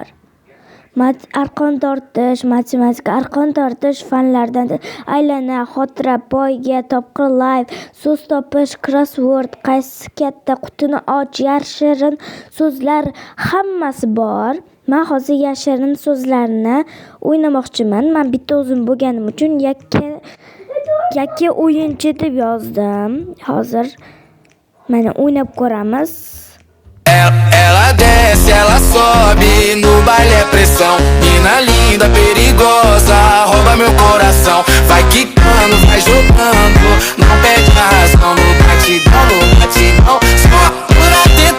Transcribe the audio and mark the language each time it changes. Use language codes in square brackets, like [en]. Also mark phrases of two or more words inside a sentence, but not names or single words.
[uz] Arqon tortish, matematika, arqon tortish fanlardan aylana, xotira, poyga, topqir live, so'z topish, crossword, qaysi katta qutini och, yashirin so'zlar hammasi bor. Men hozir yashirin so'zlarni o'ynamoqchiman. Men bitta o'zim bo'lganim uchun yakka o'yinchi deb yozdim. Hozir mana o'ynab ko'ramiz. [pt] Ela desce, ela sobe, no baile é pressão. Mina linda, perigosa, rouba meu coração. Vai quicando, vai jogando, não perde a razão. No batidão, só por atento.